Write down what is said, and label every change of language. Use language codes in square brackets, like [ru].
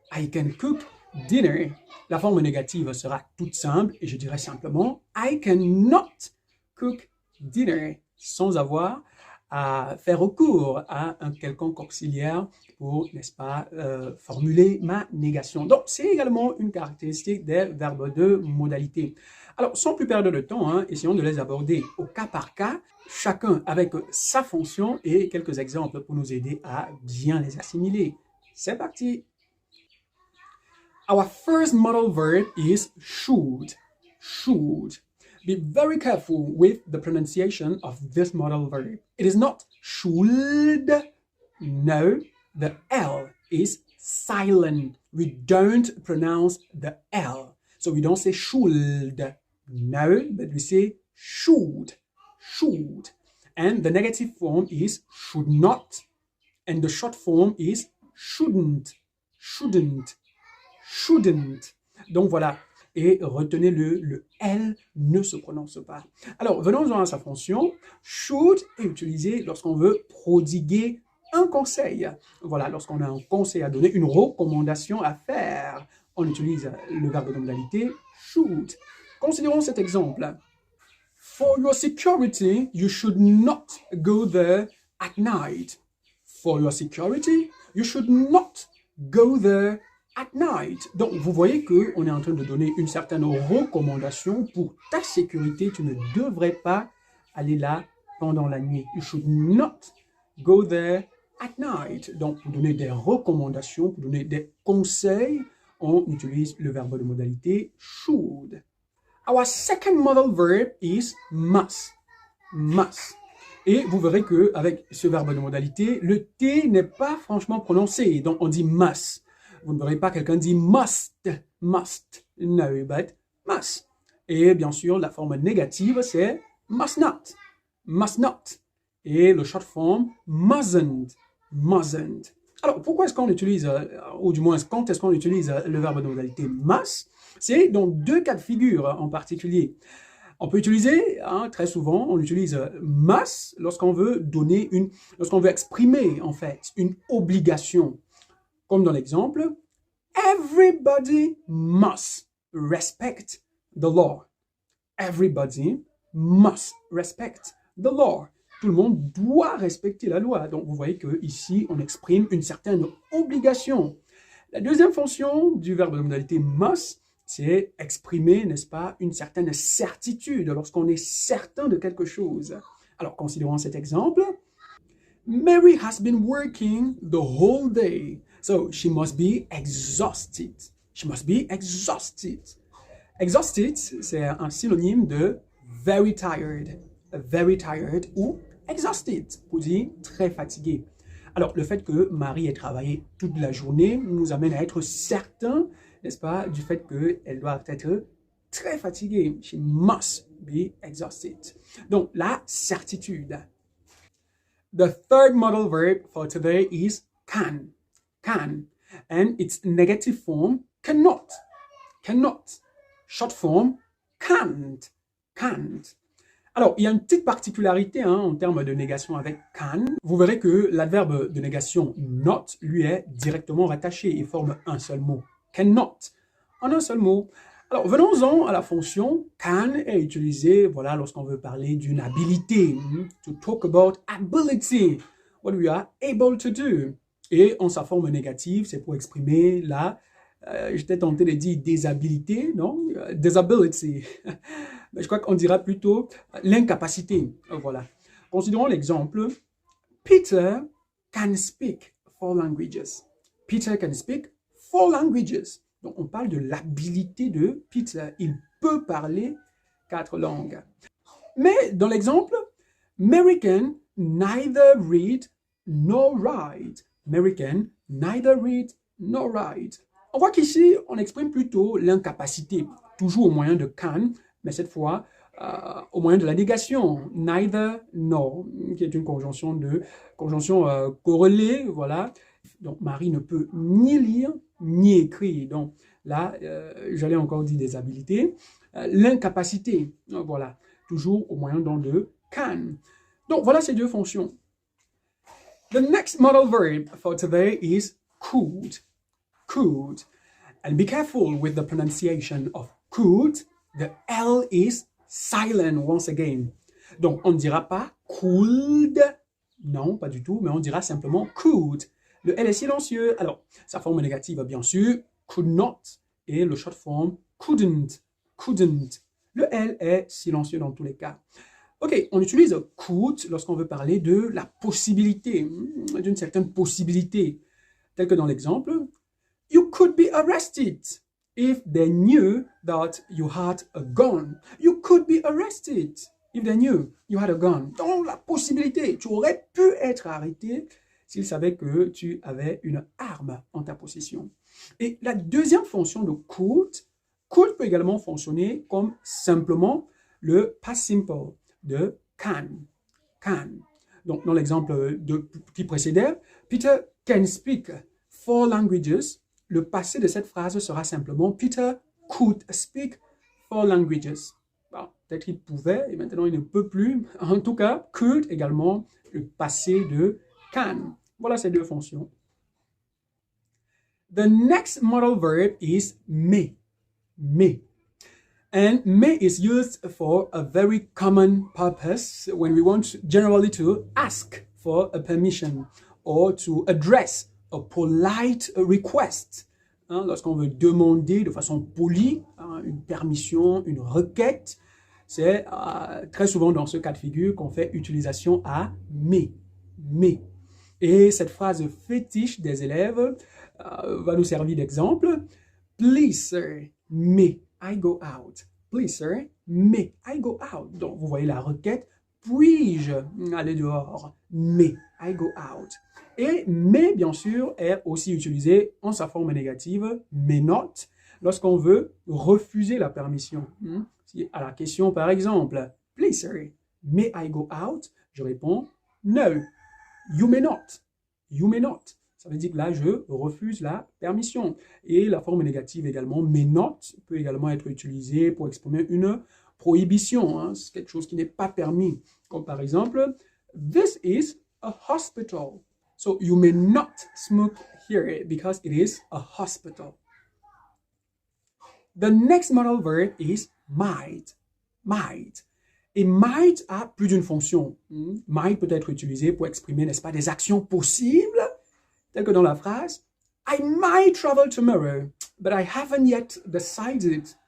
[en] I can cook dinner. [fr] La forme négative sera toute simple et je dirais simplement, [en] I cannot cook dinner, [fr] sans avoir à faire recours à un quelconque auxiliaire pour, n'est-ce pas, formuler ma négation. Donc, c'est également une caractéristique des verbes de modalité. Alors, sans plus perdre de temps, essayons de les aborder au cas par cas, chacun avec sa fonction et quelques exemples pour nous aider à bien les assimiler. C'est parti! [en] Our first modal verb is should. Should. Be very careful with the pronunciation of this modal verb. It is not should. No, the L is silent. We don't pronounce the L. So we don't say should. No, but we say should. Should. And the negative form is should not. And the short form is shouldn't. Shouldn't. Shouldn't. [fr] Donc voilà. Et retenez le L ne se prononce pas. Alors, venons-en à sa fonction. Should est utilisé lorsqu'on veut prodiguer un conseil. Voilà, lorsqu'on a un conseil à donner, une recommandation à faire, on utilise le verbe de modalité should. Considérons cet exemple. [en] For your security, you should not go there at night. For your security, you should not go there at night. [fr] Donc, vous voyez qu'on est en train de donner une certaine recommandation pour ta sécurité. Tu ne devrais pas aller là pendant la nuit. [en] You should not go there at night. [fr] Donc, pour donner des recommandations, pour donner des conseils, on utilise le verbe de modalité should. [en] Our second modal verb is must. Must. [fr] Et vous verrez qu'avec ce verbe de modalité, le T n'est pas franchement prononcé. Donc, on dit must. Vous ne verrez pas quelqu'un dire must. Must. [en] No, but must. [fr] Et bien sûr, la forme négative, c'est must not. Must not. Et le short form, mustn't. Mustn't. Alors, pourquoi est-ce qu'on utilise, ou du moins, quand est-ce qu'on utilise le verbe de modalité must? C'est dans deux cas de figure en particulier. On peut utiliser, très souvent, on utilise must lorsqu'on veut donner lorsqu'on veut exprimer, en fait, une obligation. Comme dans l'exemple, [en] everybody must respect the law. Everybody must respect the law. [fr] Tout le monde doit respecter la loi. Donc, vous voyez qu'ici, on exprime une certaine obligation. La deuxième fonction du verbe de modalité must, c'est exprimer, n'est-ce pas, une certaine certitude lorsqu'on est certain de quelque chose. Alors, considérons cet exemple. [en] Mary has been working the whole day, so she must be exhausted. She must be exhausted. [fr] Exhausted, c'est un synonyme de very tired ou exhausted, pour dire très fatigué. Alors, le fait que Marie ait travaillé toute la journée nous amène à être certains, n'est-ce pas, du fait qu'elle doit être très fatiguée. [en] She must be exhausted. [fr] Donc, la certitude. [en] The third modal verb for today is can. Can. And its negative form, cannot. Cannot. Short form, can't. Can't. [fr] Alors, il y a une petite particularité en termes de négation avec can. Vous verrez que l'adverbe de négation not lui est directement rattaché et forme un seul mot. Cannot, en un seul mot. Alors, venons-en à la fonction can est utilisée, voilà, lorsqu'on veut parler d'une habilité. [en] To talk about ability, what we are able to do. [fr] Et en sa forme négative, c'est pour exprimer la, j'étais tenté de dire déshabilité, non? Disability. Mais je crois qu'on dira plutôt l'incapacité. Voilà. Considérons l'exemple. [en] Peter can speak 4 languages. Peter can speak 4 languages. [fr] Donc, on parle de l'habilité de Peter. Il peut parler 4 langues. Mais dans l'exemple, [en] Mary can neither read nor write. Mary can neither read nor write. [fr] On voit qu'ici, on exprime plutôt l'incapacité, toujours au moyen de can, mais cette fois, au moyen de la négation, neither nor, qui est une conjonction corrélée, voilà. Donc, Marie ne peut ni lire, ni écrire. Donc, là, j'allais encore dire des habilités. L'incapacité, voilà, toujours au moyen de can. Donc, voilà ces deux fonctions. [en] The next modal verb for today is could. Could. And be careful with the pronunciation of could. The L is silent once again. [fr] Donc, on ne dira pas could. Non, pas du tout, mais on dira simplement could. Le L est silencieux. Alors, sa forme négative, bien sûr, could not. Et le short form, couldn't. [en] Couldn't. [fr] Le L est silencieux dans tous les cas. Ok, on utilise could lorsqu'on veut parler de la possibilité, d'une certaine possibilité. [en] Tel que dans l'exemple, you could be arrested if they knew that you had a gun. You could be arrested if they knew you had a gun. [fr] Donc, la possibilité, tu aurais pu être arrêté s'ils savaient que tu avais une arme en ta possession. Et la deuxième fonction de could peut également fonctionner comme simplement le past simple de can. Can. Donc, dans l'exemple qui précédait, [en] Peter can speak 4 languages. [fr] Le passé de cette phrase sera simplement [en] Peter could speak 4 languages. [fr] Bon, peut-être qu'il pouvait et maintenant il ne peut plus. En tout cas, could également le passé de can. Voilà ces deux fonctions. [en] The next modal verb is may. May. And may is used for a very common purpose when we want generally to ask for a permission or to address a polite request. [fr] Lorsqu'on veut demander de façon polie une permission, une requête, c'est très souvent dans ce cas de figure qu'on fait utilisation à mais. Mais. Et cette phrase fétiche des élèves va nous servir d'exemple. [en] Please, sir, may I go out? Please, sir, may I go out? [fr] Donc, vous voyez la requête. Puis-je aller dehors? [en] May I go out? [fr] Et may, bien sûr, est aussi utilisé en sa forme négative, may not, lorsqu'on veut refuser la permission. Si à la question, par exemple, [en] please, sir, may I go out? [fr] Je réponds, [en] no, you may not. You may not. [fr] Ça veut dire que là, je refuse la permission. Et la forme négative également, may not, peut également être utilisée pour exprimer une prohibition. C'est quelque chose qui n'est pas permis. Comme par exemple, [en] this is a hospital. So you may not smoke here because it is a hospital. The next modal verb is might. Might. [fr] Et might a plus d'une fonction. Might peut être utilisé pour exprimer, n'est-ce pas, des actions possibles, telles que dans la phrase [en] I might travel tomorrow, but I haven't yet decided.